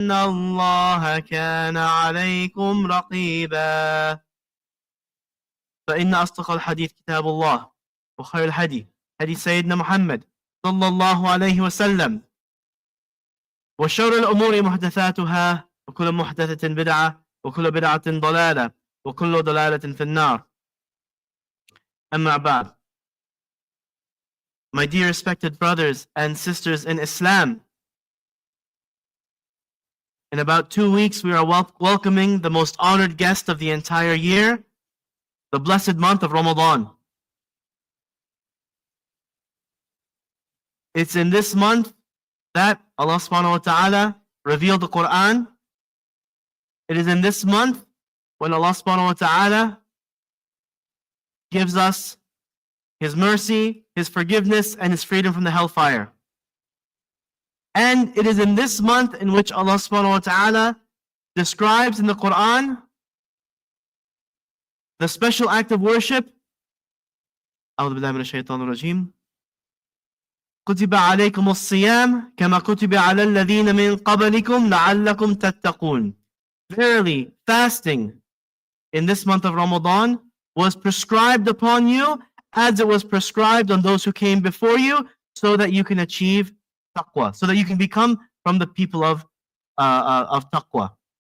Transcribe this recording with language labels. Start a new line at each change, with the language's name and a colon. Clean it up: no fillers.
Arabic: إن الله كان عليكم رقيبا فإن أصدق الحديث كتاب الله وخير الهدي هدي سيدنا محمد صلى الله عليه وسلم وشر الأمور محدثاتها وكل محدثة بدعة وكل بدعة ضلالة وكل ضلالة في النار. أما بعد.
English: My dear respected brothers and sisters in Islam, in about 2 weeks we are welcoming the most honored guest of the entire year, the blessed month of Ramadan. It's in this month that Allah subhanahu wa ta'ala revealed the Quran. It is in this month when Allah subhanahu wa ta'ala gives us His mercy, His forgiveness, and His freedom from the hellfire. And it is in this month in which Allah subhanahu wa ta'ala describes in the Quran the special act of worship.
Arabic: أعوذ بالله من الشيطان الرجيم. كتب عليكم الصيام كما كتب على الذين من قبلكم لعلكم تتقون.
English: Verily, fasting in this month of Ramadan was prescribed upon you as it was prescribed on those who came before you, so that you can achieve taqwa, so that you can become from the people of taqwa.